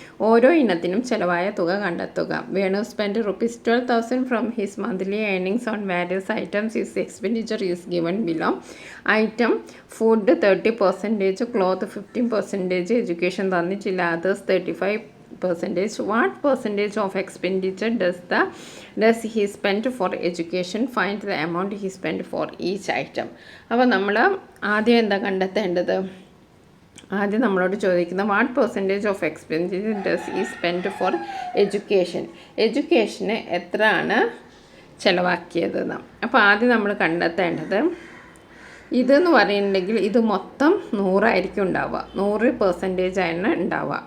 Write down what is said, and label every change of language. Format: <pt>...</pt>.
<ml>ഓരോ ഇനത്തിനും ചിലവായ തുക കണ്ടെത്തുക.</ml> <en>Venu spend ₹12,000 from his monthly earnings on various items. His expenditure is given below. Item food 30%, cloth 15%, education തന്നിട്ടില്ല, others 35%. What percentage of expenditure does he spend for education? Find the amount he spent for each item.</en> <ml>അപ്പോൾ നമ്മൾ ആദ്യം എന്താ കണ്ടെത്തേണ്ടത്? ആദ്യം നമ്മളോട് ചോദിക്കുന്ന</ml> <en>what percentage of expenditure does he spend for education,</en> <ml>എഡ്യൂക്കേഷന് എത്രയാണ് ചിലവാക്കിയതെന്ന്. അപ്പോൾ ആദ്യം നമ്മൾ കണ്ടെത്തേണ്ടത് ഇതെന്ന് പറയുന്നുണ്ടെങ്കിൽ ഇത് മൊത്തം 100 ഉണ്ടാവുക, 100% ആണ് ഉണ്ടാവുക.</ml>